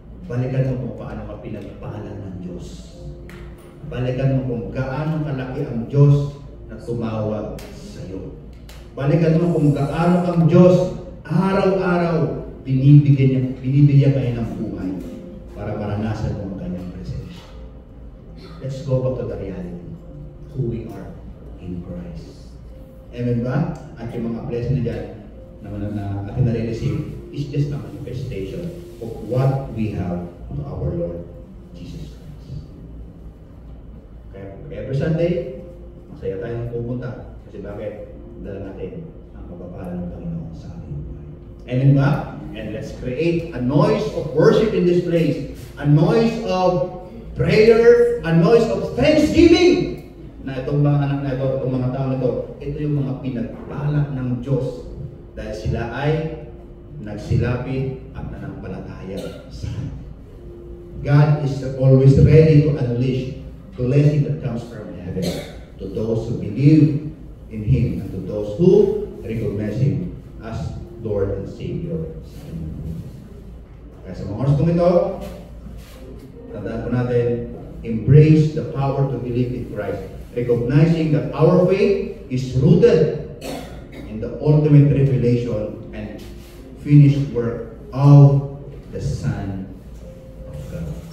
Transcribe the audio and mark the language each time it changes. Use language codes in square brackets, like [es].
[tl] Balikan mo kung paano ka pinagpahalan ng Diyos. Balikan mo kung gaano kalaki ang Diyos na tumawag sa iyo. Balikan mo kung gaano ang Diyos araw-araw binibigyan kayo ng buhay para maranasan mo ang kanyang presensya. [en] Let's go back to the reality. Who we are in Christ. Amen ba? [tl] At yung mga blessing na dyan na ating nare-receive [en] is just a manifestation of what we have to our Lord Jesus Christ. [tl] Kaya [en] every Sunday, [tl] masaya tayong pumunta. Kasi bakit? Dala natin ang pagpapala ng Panginoon sa ating buhay. Amen ba? [en] And let's create a noise of worship in this place. A noise of prayer. A noise of thanksgiving. [tl] Na itong mga anak na ito, itong mga tao na ito, ito yung mga pinagpala ng Diyos. Dahil sila ay nagsilapit at nanampalataya sa Kanya. [en] God is always ready to unleash blessing that comes from heaven to those who believe in Him and to those who recognize Him as Lord and Savior. [tl] Kaya sa mga oras kong ito, tandaan po natin, [en] embrace the power to believe in Christ, recognizing that our faith is rooted in the ultimate revelation and finished work of the Son of God.